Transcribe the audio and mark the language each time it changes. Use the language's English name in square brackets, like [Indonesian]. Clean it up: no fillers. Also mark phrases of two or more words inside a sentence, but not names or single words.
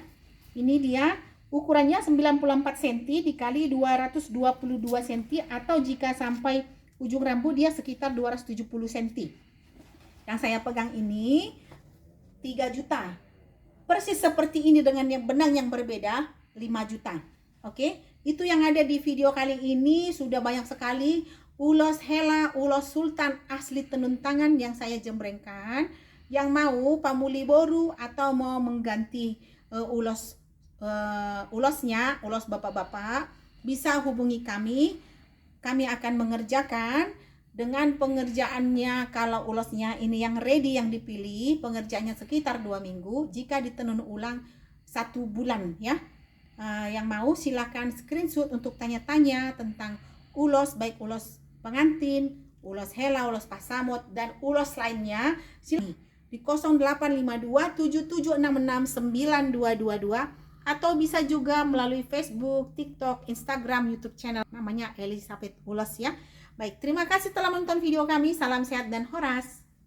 [Indonesian] Ini dia ukurannya 94 cm dikali 222 cm, atau jika sampai ujung rambut dia sekitar 270 cm. Yang saya pegang ini 3 juta. Persis seperti ini dengan yang benang yang berbeda 5 juta. Oke, itu yang ada di video kali ini. Sudah banyak sekali ulos Hela, ulos Sultan asli tenun tangan yang saya jembrengkan. Yang mau [Batak Toba] pamuli boru [Indonesian] atau mau mengganti ulosnya, ulos bapak-bapak, bisa hubungi kami. Kami akan mengerjakan dengan pengerjaannya. Kalau ulosnya ini yang ready yang dipilih, pengerjaannya sekitar 2 minggu. Jika ditenun ulang 1 bulan ya. Yang mau silakan screenshot untuk tanya-tanya tentang ulos, baik ulos pengantin, ulos Hela, ulos pasamot, dan ulos lainnya. Silakan di 0852 7766 9222. Atau bisa juga melalui Facebook, TikTok, Instagram, YouTube channel namanya Elizabeth Ulos ya. Baik, terima kasih telah menonton video kami. Salam sehat dan horas.